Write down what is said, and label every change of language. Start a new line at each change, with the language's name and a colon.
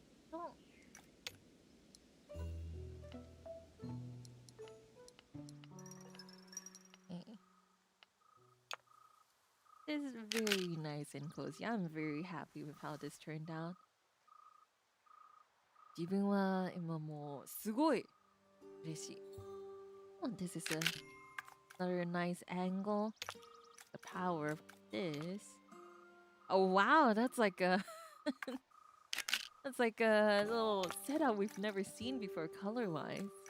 English: Don't. Okay. This is very nice and cozy. I'm very happy with how this turned out.
Japanese: 自分は今もうすごい嬉しい.
English: Oh, this is another nice angle. The power of this. Oh wow, that's like a that's like a little setup we've never seen before color-wise.